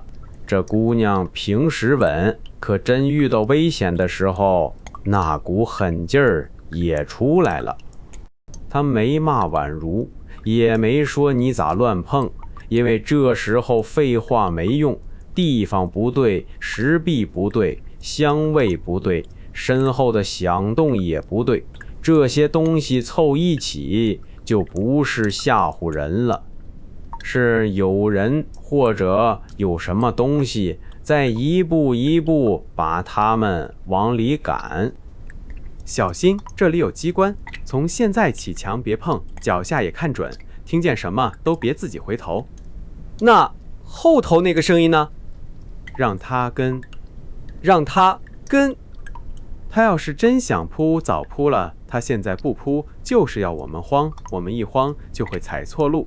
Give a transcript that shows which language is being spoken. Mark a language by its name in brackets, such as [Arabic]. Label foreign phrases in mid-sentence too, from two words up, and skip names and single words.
[Chinese] 這姑娘平時穩，可真遇到危險的時候，那股狠勁兒也出來了。他沒罵宛如，也沒說你咋亂碰，因為這時候廢話沒用，地方不對，石壁不對，香味不對，身後的響動也不对，這些東西湊一起就不是嚇唬人了，是有人或者有什麼東西在一步一步把他們往裡趕。小心，這裡有機關，從現在起牆別碰，腳下也看準，聽見什麼都別自己回頭。那後頭那個聲音呢？讓他跟。他要是真想撲，早撲了，他現在不撲，就是要我們慌，我們一慌就會踩錯路。